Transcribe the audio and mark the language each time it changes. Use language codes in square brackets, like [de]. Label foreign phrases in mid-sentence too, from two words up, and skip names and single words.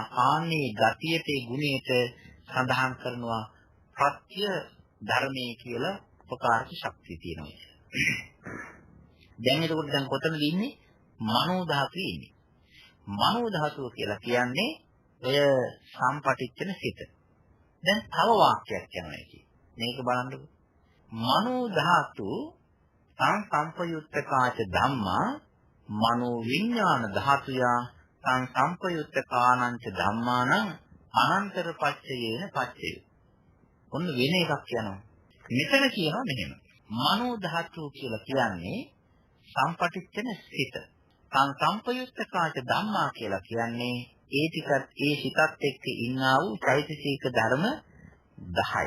[si] ආන්නේ ගතියට ඒ ගුණයට සඳහන් කරනවා ප්‍රත්‍ය ධර්මයේ කියලා උපකාරක ශක්තිය තියෙනවා. දැන් එතකොට දැන් කොතනද ඉන්නේ? මනෝ ධාතුවේ ඉන්නේ. මනෝ ධාතුව කියලා කියන්නේ ඔය සම්පටිච්ඡන සිත. දැන් තව වාක්‍යයක් යනවා εκεί. මේක බලන්නකො. [pi] මනෝ ධාතු සංසම්පයුත්තකාච ධම්මා මනෝ විඥාන ධාතුය සංසම්පයුත්තකානංච ධම්මානං අනන්තර පච්චයේන පච්චය. [si] ඔන්න වෙන එකක් කියනවා. මෙතන කියනවා මෙහෙම. මනෝ ධාතුව කියලා කියන්නේ සම්පටිච්ඡන සිත. [pi] සංසම්පයුත්තකාච ධම්මා [si] කියලා කියන්නේ ඒ ටිකත් ඒ සිතත් එක්ක ඉන්නා වූ චෛතසික ධර්ම 10.